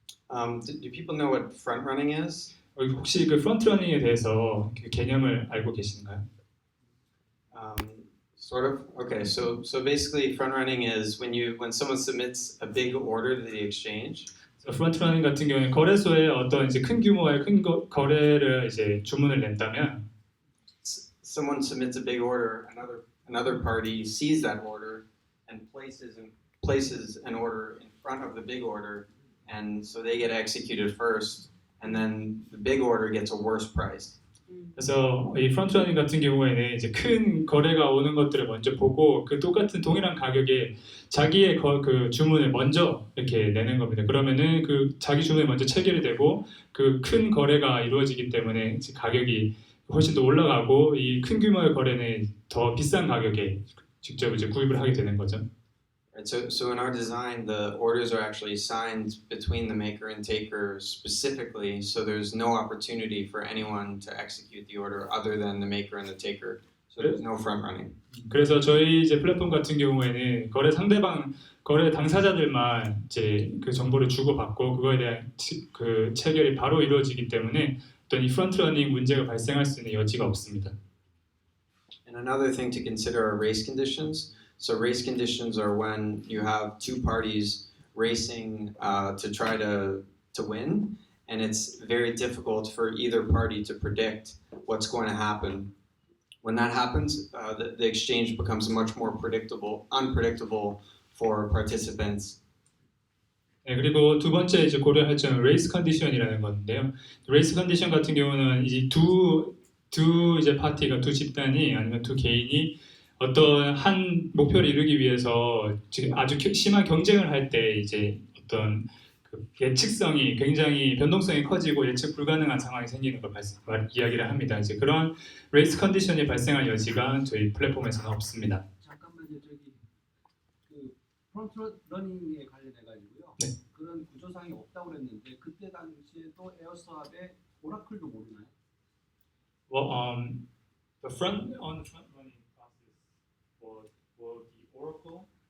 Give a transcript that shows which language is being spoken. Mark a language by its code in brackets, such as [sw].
[en] Do people know what front running is? [ko] 혹시 그 프론트러닝에 대해서 그 개념을 알고 계신가요? [en] Sort of. Okay, so basically, front running is when someone submits a big order to the exchange. [ko] 프론트러닝 같은 경우는 거래소에 어떤 이제 큰 규모의 거래를 이제 주문을 낸다면, [en] someone submits a big order, another party sees that order and places an order in front of the big order, and so they get executed first. And then the big order gets a worse price. [ko] 그래서 이 프론트러닝 같은 경우에는 이제 큰 거래가 오는 것들을 먼저 보고 그 똑같은 동일한 가격에 자기의 그 주문을 먼저 이렇게 내는 겁니다. 그러면은 그 자기 주문이 먼저 체결이 되고 그 큰 거래가 이루어지기 때문에 이제 가격이 훨씬 더 올라가고 이 큰 규모의 거래는 더 비싼 가격에 직접 이제 구입을 하게 되는 거죠. [en] So in our design, the orders are actually signed between the maker and taker specifically, so there's no opportunity for anyone to execute the order other than the maker and the taker. So there's no front running. [ko] 그래서 저희 이제 플랫폼 같은 경우에는 거래 당사자들만 이제 그 정보를 주고받고 그거에 대한 그 체결이 바로 이루어지기 때문에 어떤 이 프론트 러닝 문제가 발생할 수 있는 여지가 없습니다. [en] And another thing to consider are race conditions. So race conditions are when you have two parties racing to try to win, and it's very difficult for either party to predict what's going to happen. When that happens, the exchange becomes much more unpredictable for participants. [ko] 네, 그리고 두 번째 이제 고려할 점은 레이스 컨디션이라는 건데요. 레이스 컨디션 같은 경우는 이제 두 이제 파티가 두 집단이 아니면 두 개인이 어떤 한 목표를 이루기 위해서 지금 아주 심한 경쟁을 할 때 이제 어떤 그 예측성이 굉장히 변동성이 커지고 예측 불가능한 상황이 생기는 걸 이야기를 합니다. 이제 그런 레이스 컨디션이 발생할 여지가 저희 플랫폼에서는 없습니다. 잠깐만요. 저기 그 프론트 러닝에 관련해 가지고요. 네. 그런 구조상이 없다고 그랬는데 그때 당시에도 에어스왑의 오라클도 모르나요? [en] Well, the front running process for the Oracle.